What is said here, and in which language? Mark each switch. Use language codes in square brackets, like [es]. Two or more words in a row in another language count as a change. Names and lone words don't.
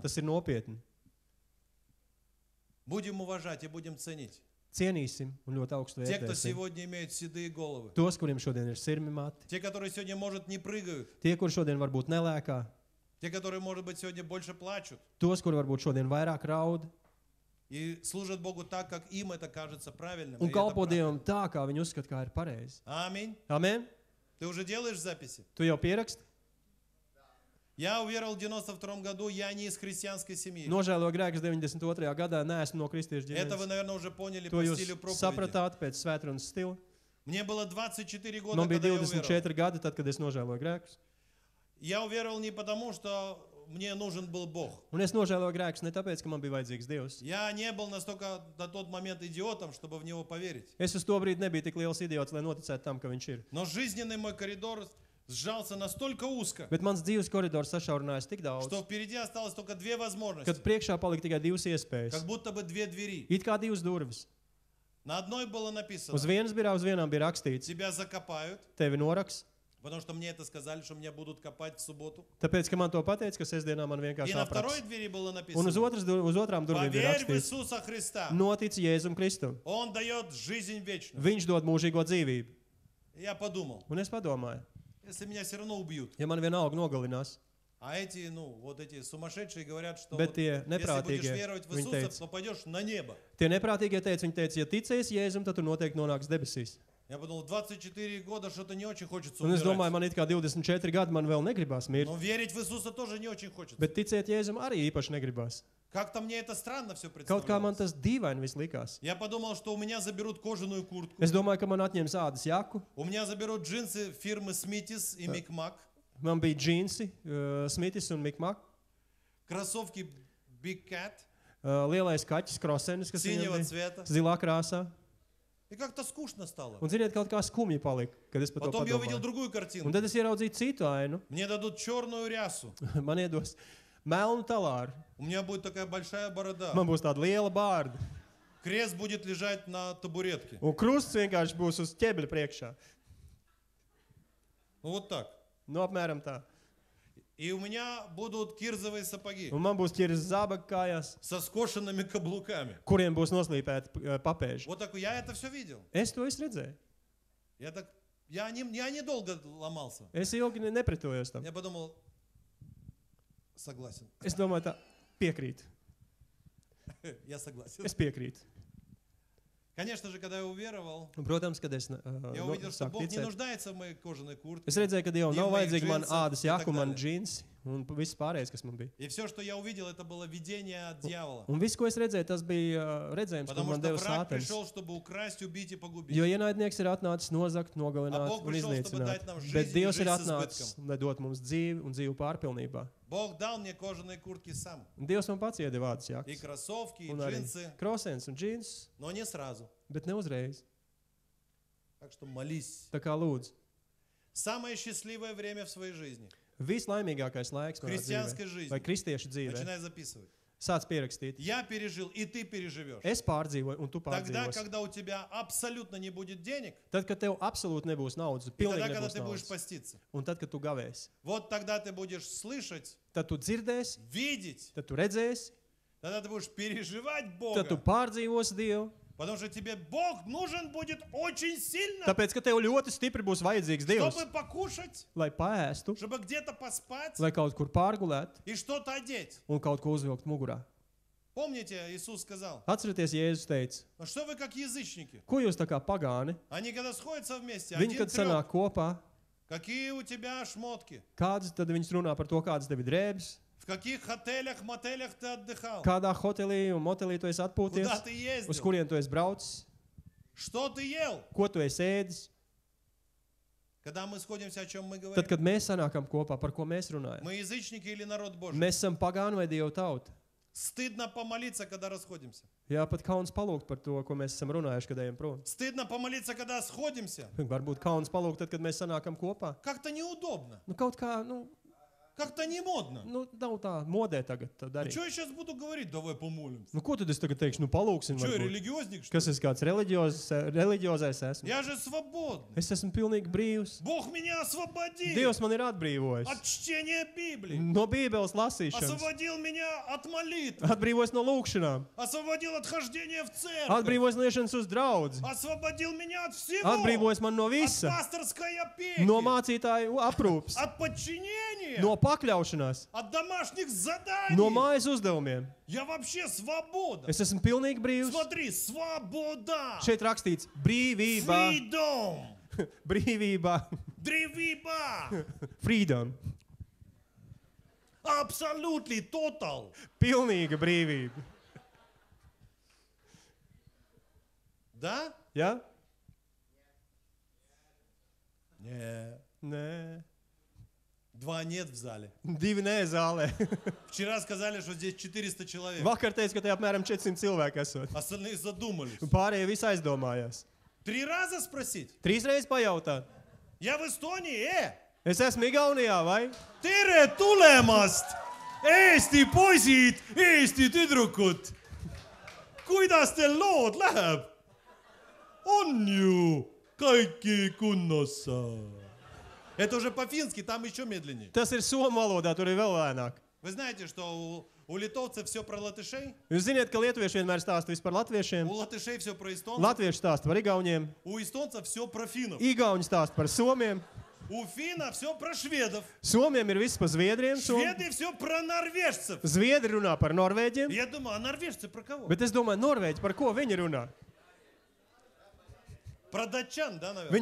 [lv] Tas ir nopietni. [ru] Будем уважать и будем ценить. [lv] Cienīsim un ļoti augstu [ru] Те, кто [lv] vērtēsim. [ru] сегодня имеют седые головы. [lv] Tos, kuriem šodien ir sirmi mati. [ru] Те, которые сегодня, может, не прыгают. [lv] Tie, kuri šodien varbūt nelēkā. [ru] Те, которые, может быть, сегодня больше плачут. [lv] Tos, kuri varbūt šodien vairāk raud. [ru] И служат Богу так, как им это кажется правильным. [lv] Un [ru] И это [lv] kalpo [ru] правда. [lv] Dievam tā, kā viņi uzskata, kā ir pareizi. [ru] Аминь. [lv] Amen? [ru] Ты уже делаешь записи? [lv] Tu jau pieraksti? [ru] Я уверовал в 92 году, я не из христианской семьи. [lv] Nožēlo grēkus 92. gadā, neesmu no kristiešu [ru] Это вы, [lv] ģimenes. [ru] наверное, уже поняли [lv] To [ru] по [lv] jūs [ru] стилю проповеди. [lv] sapratāt pēc svētrunas stila. [ru] Мне было 24 года, [lv] Man bija [ru] когда я уверовал. [lv] 24 gadi, tad, kad es nožēloju grēkus. [ru] Я уверовал не потому, что мне нужен был Бог. [lv] Un es nožēloju grēkus ne tāpēc, ka man bija vajadzīgs Dievs. [ru] Я не был настолько на тот момент идиотом, чтобы в Него поверить. [lv] Es uz to brīdi nebiju tik liels idiots, lai noticētu tam, ka viņš ir. [ru] Но жизненный мой коридор сжался настолько узко, [lv] Bet mans dzīves koridors sašaurinājās tik daudz, [ru] что впереди осталось только две возможности. [lv] kad priekšā palika tikai divas iespējas. [ru] Как будто бы две двери. [lv] It kā divas durvis. [ru] На одной было написано, [lv] Uz vienas bija uz vienām bija rakstīts, [ru] тебя закопают, [lv] tevi noraks, [ru] потому что мне это сказали, что меня будут копать в субботу. [lv] tāpēc, ka man to pateica, ka sestdienā man [ru] И [lv] vienkārši [ru] на второй [lv] apraks. [ru] двери было [lv] Un [ru] написано, [lv] uz otrām durvīm bija [ru] поверь в [lv] rakstīts, [ru] Иисуса Христа. [lv] notic Jēzum Kristum. [ru] Он дает жизнь вечную. [lv] Viņš dod mūžīgo dzīvību. [ru] Я подумал, [lv] Un es padomāju, [ru] если меня все равно убьют, [lv] ja man vienalga nogalinās, [ru] а эти, вот эти сумасшедшие говорят, что [lv] Bet [ru] вот, [lv] tie [ru] если будешь [lv] neprātīgie, [ru] веровать в [lv] viņi [ru] Иисуса, [lv] teica. [ru] то пойдешь на небо. [lv] tie neprātīgie teica, viņi teica, ja ticēsi Jēzum, tad tu noteikti nonāks debesīs. [ru] Я подумал, 24 года что-то не очень хочется [lv] Un es domāju, [ru] умирать. [lv] man it kā 24 gadi, man vēl negribās mirt, [ru] Но верить в Иисуса тоже не очень хочется. [lv] bet ticēt Jēzum arī īpaši negribās. [ru] Как-то мне это странно все [lv] Kaut kā man [ru] представлялось. [lv] tas dīvaini viss likās. [ru] Я подумал, что у меня заберут кожаную куртку, [lv] Es domāju, ka man atņems ādas jaku, [ru] у меня заберут джинсы фирмы Смитис и Микмак, [lv] man bija džinsi, Smitis un Mikmak, [ru] кроссовки Big Cat [lv] lielais kaķis Krosenis, kas viņam [ru] синего [lv] bija [ru] цвета. [lv] zilā krāsā. [ru] И как-то скучно стало. [lv] Un, ziniet, kaut kā skumji palika, kad es par to [ru] Потом я увидел [lv] padomāju. [ru] другую [lv] Un [ru] картину. [lv] tad es ieraudzīju citu ainu. [ru] Мне дадут черную рясу. [lv] Man iedos melnu talāru. [ru] У меня будет такая большая борода. [lv] Man būs tāda liela bārda. [ru] Крест будет лежать на табуретке. [lv] Un krusts vienkārši būs uz ķēbeļa priekšā. [ru] Ну вот так. [lv] Nu, apmēram tā. [ru] И у меня будут кирзовые сапоги [lv] Un man būs ķiris zābaga kājās, [ru] со скошенными каблуками. [lv] kuriem būs noslīpēti papēži. [ru] Вот такой, я это все видел. [lv] Es to esmu redzēju. [ru] Я недолго ломался. [lv] Es ilgi nepretojos tam. [ru] Я подумал, согласен. [lv] Es domāju, tā piekrīt. [ru] Я согласен. [lv] Es piekrītu. [ru] Конечно же, когда я уверовал, [lv] Un, protams, kad es [ru] я увидел, что [lv] sāku [ru] Бог не [lv] ticēt, [ru] нуждается в моей кожаной куртке. [lv] es redzēju, ka Dievam Divi nav [ru] moji [lv] vajadzīga man džinsi ādas un jaku, [ru] tak [lv] man tālāk. džinsi un viss pārējais, kas man bija. [ru] И все, что я увидел, это было видение от дьявола. [lv] Un viss, ko es redzēju, tas bija redzējums, ko [ru] Потому [lv] man [ru] что [lv] deva [ru] враг [lv] sātens. [ru] пришел, чтобы украсть, убить и погубить. [lv] Jo ienaidnieks ir atnācis nozagt, [ru] A [lv] nogalināt [ru] Bog [lv] un [ru] prišel, чтобы [lv] iznīcināt. [ru] дать нам [lv] Bet [ru] жизнь и [lv] Dievs ir [ru] жизнь с [lv] atnācis, lai dot mums dzīvi un dzīvi pārpilnībā. [ru] Бог дал мне кожаные куртки сам. [lv] Un Dievs man pats iedeva ādas [ru] И [lv] jakas. [ru] кроссовки, и [lv] Un arī [ru] джинсы, [lv] krosens un džins, [ru] но не сразу. [lv] bet ne uzreiz. [ru] Так что молись. [lv] Tā kā lūdzu. [ru] Самое счастливое время в своей жизни. [lv] Vislaimīgākais laiks manā [ru] Христианской [lv] dzīvē, [ru] жизни. [lv] vai kristiešu dzīvē. [ru] Начинай записывать. [lv] Sāc pierakstīt. [ru] Я пережил, и ты переживешь. [lv] Es pārdzīvoju, un tu [ru] Тогда, [lv] pārdzīvosi. [ru] когда у тебя абсолютно не будет денег, [lv] Tad, kad tev absolūti nebūs naudas, [ru] и [lv] pilnīgi [ru] тогда, когда [lv] nebūs [ru] ты будешь [lv] naudas, [ru] поститься. [lv] un tad, kad tu gavēsi, [ru] Вот тогда ты будешь слышать, [lv] tad tu dzirdēsi, [ru] видеть, [lv] tad tu redzēsi, [ru] тогда ты будешь переживать [lv] tad tu [ru] Бога. [lv] pārdzīvosi Dievu. [ru] Потому что тебе Бог нужен будет очень сильно, [lv] Tāpēc, ka tev ļoti stipri būs vajadzīgs Dievs, [ru] чтобы покушать, [lv] lai paēstu, [ru] чтобы где-то поспать [lv] lai kaut kur pārgulētu [ru] и что-то одеть. [lv] un kaut ko uzvilkt mugurā. [ru] Помните, Иисус сказал, [lv] Atcerieties, Jēzus teica, [ru] ну что вы как язычники? [lv] ko jūs tā kā pagāni, [ru] Они когда сходятся вместе, [lv] viņi, [ru] один [lv] kad sanāk [ru] трёп, [lv] kopā, [ru] какие у тебя шмотки? [lv] kādas tad viņas runā par to, kādas tev ir drēbes, [ru] В каких отелях, мотелях ты отдыхал? [lv] kādā hotelī un motelī tu esi atpūties, [ru] Куда ты [lv] uz [ru] ездил? [lv] kurien tu esi braucis, [ru] Что ты ел? [lv] ko tu esi ēdis. [ru] Когда мы сходимся, о чем мы [lv] Tad, [ru] говорим? [lv] kad mēs sanākam kopā, par ko mēs runājam, [ru] Мы язычники или народ Божий? [lv] mēs esam pagāni vai Dieva tauta. [ru] Стыдно помолиться, когда расходимся. [lv] Jā, pat kauns palūgt par to, ko mēs esam runājuši, kad ejam prom. [ru] Стыдно помолиться, когда сходимся. [lv] Varbūt kauns palūgt tad, kad mēs sanākam kopā. [ru] Как-то неудобно, [lv] Nu, kaut kā, [ru] как-то не модно. [lv] nav tā modē tagad tā darīt. [ru] Что я сейчас буду говорить? Давай помолимся. [lv] Nu, ko tad es tagad teikšu? Nu, palūksim. [ru] Что, я [lv] Varbūt. [ru] религиозник, что ли? [lv] Kas es kāds reliģiozais esmu? [ru] Я же свободный. [lv] Es esmu pilnīgi brīvs. [ru] Бог меня освободил [lv] Dievs man ir atbrīvojis. [ru] от чтения Библии. [lv] No Bībeles lasīšanas. [ru] Освободил меня от молитвы. [lv] Atbrīvojis no lūkšanām. [ru] Освободил от хождения в церковь. [lv] Atbrīvojis no iešanas uz draudzi. [ru] Освободил меня от всего. [lv] Atbrīvojis man no [ru] От [lv] visa. [ru] пасторской опеки. [lv] No mācītāju aprūpas. [ru] От подчинения. [lv] No pakļaušanās. [ru] От домашних заданий. [lv] No mājas uzdevumiem. [ru] Я вообще свободен. [lv] Es esmu pilnīgi brīvs. [ru] Смотри, свобода. [lv] Šeit rakstīts brīvība. [en] Freedom. [lv] Brīvība. Древиба. [en] Freedom. Absolutely total. [lv] Pilnīga brīvība. [ru] Да? [lv] Ja? [ru] Нет. [lv] Nē. [ru] Два нет в зале. [lv] Divi nē zālē. [ru] Вчера сказали, что здесь 400 человек. [lv] Vakar teica, ka te apmēram 400 cilvēki esot. [ru] Остальные задумались. [lv] Un pārējie visi aizdomājās. [ru] 3 раза спросить? [lv] 3 reizes pajautāt. [ru] Я в Эстонии, [lv] Es esmu Igaunijā, vai? [et] tere tulemast! Eesti poisid, Eesti tüdrukud! Kuidas teil lood läheb? On ju [fi] kaikki kunnossa. [ru] Это уже по-фински, там еще медленнее. [lv] Tas ir somu valodā, tur ir vēl lēnāk. [ru] Вы знаете, что у литовцев все про латышей, [lv] Jūs zināt, ka lietuvieši vienmēr stāsta visu par latviešiem, [ru] у латышей все про эстонцев, [lv] latvieši stāsta par igauniem, [ru] у эстонцев все про финнов, [lv] igauņi stāsta par somiem, [ru] у финна все про шведов, [lv] somiem ir viss par zviedriem, [ru] шведы все про норвежцев. [lv] zviedri runā par norvēģiem, [ru] Я думаю, а норвежцы про кого? [lv] bet es domāju, norvēģi par ko viņi runā? [ru] Про датчан, да, наверное?